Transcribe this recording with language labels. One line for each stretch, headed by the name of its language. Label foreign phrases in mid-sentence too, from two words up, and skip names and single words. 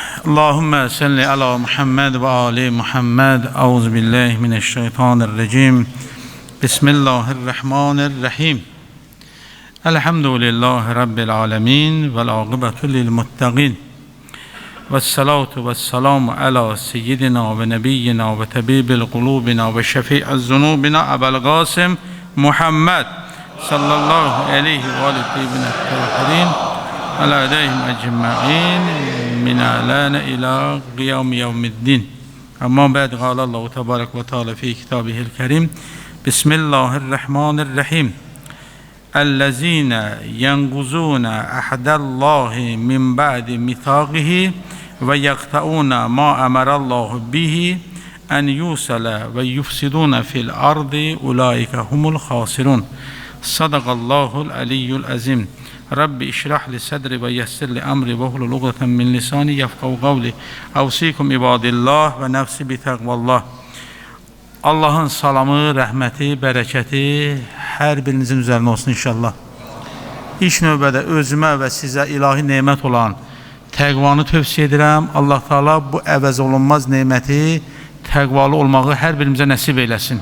Arabic: اللهم صل على محمد وآل محمد. أعوذ بالله من الشيطان الرجيم بسم الله الرحمن الرحيم. الحمد لله رب العالمين والعاقبة للمتقين. والصلاة والسلام على سيدنا ونبينا وطبيب قلوبنا وشفيع ذنوبنا أبي القاسم محمد صلى الله عليه وعليه وعلى عليهم أجمعين من الآن إلى قيام يوم الدين. أما بعد قال الله تبارك وتعالى في كتابه الكريم. بسم الله الرحمن الرحيم. الذين ينقضون عهد الله من بعد ميثاقه ويقطعون ما أمر الله به أن يوصل ويفسدون في الأرض أولئك هم الخاسرون. صدق الله العلي العظيم. رب اشرح لي صدري ويسر لي أمري واحلل عقدة من لساني يفقهوا قولي. أوصيكم عباد الله ونفسي بتقوى الله.
Azerbaijani: Allah'ın salamı, rəhməti, bərəkəti hər birinizin üzərində olsun inşallah. İlk növbədə özümə və sizə ilahi nemət olan təqvanı tövsiyə edirəm. Allah Teala bu əvəz olunmaz neməti, təqvalı olmağı hər birimizə nəsib eyləsin.